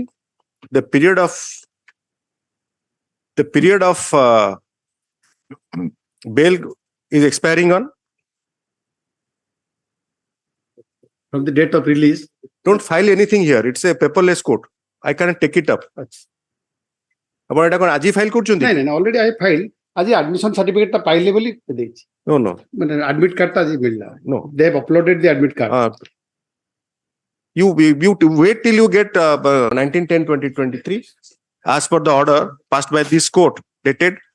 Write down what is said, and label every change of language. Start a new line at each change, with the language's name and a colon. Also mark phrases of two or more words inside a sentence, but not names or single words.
English: The period of bail is expiring on from the date of release. Don't file anything here. It's a paperless court. I cannot take it up.
Odia: ଆପଣ ଏଟା କ'ଣ ଆଜି ଫାଇଲ କରୁଛନ୍ତି? ନାଇଁ
English: already I filed.
Odia: ଆଜି
English: admission certificate
Odia: ଟା ପାଇଲେ ବୋଲି ଦେଇଛି.
English: No.
Odia: ମାନେ
English: admit card
Odia: ଟା ଆଜି ମିଳିଲା.
English: No. They have uploaded the admit card. You wait till you get 19/10/2023 as per the order passed by this court dated